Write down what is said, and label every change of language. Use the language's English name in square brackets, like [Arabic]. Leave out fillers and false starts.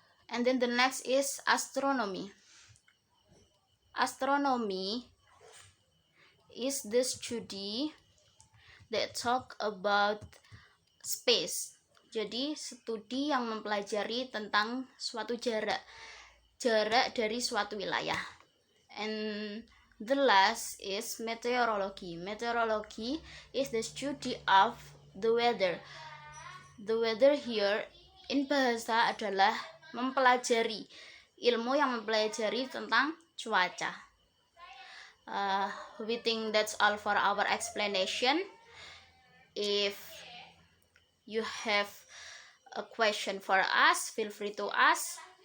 [English] And then the next is astronomy. Astronomy is the study that talk about space. [Indonesian] Jadi studi yang mempelajari tentang suatu jarak dari suatu wilayah. [English] And the last is meteorology. Meteorology is the study of the weather. The weather here in [Indonesian] bahasa adalah mempelajari, ilmu yang mempelajari tentang cuaca. [English] We think that's all for our explanation. If you have a question for us, feel free to ask.